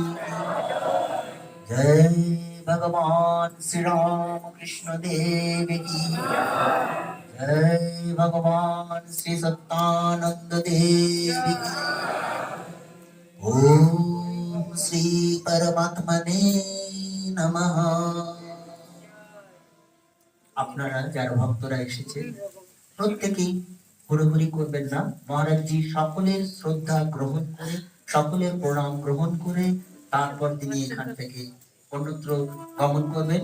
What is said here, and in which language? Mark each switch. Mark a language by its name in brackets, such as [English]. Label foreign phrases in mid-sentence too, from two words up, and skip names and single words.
[Hindi] जय भगवान श्री राम कृष्ण देव की जय, भगवान श्री सत्यानंद देव की। [Sanskrit] ओम श्री परमात्मने नमः। [Bangla] আপনারা যারা ভক্তরা এসেছেন প্রত্যেকেই হুড়োহুড়ি করবেন না। মহারাজজি সকলের শ্রদ্ধা গ্রহণ করে, সকলের প্রণাম গ্রহণ করে তারপর তিনি এখান থেকে অন্যত্র গমন করবেন।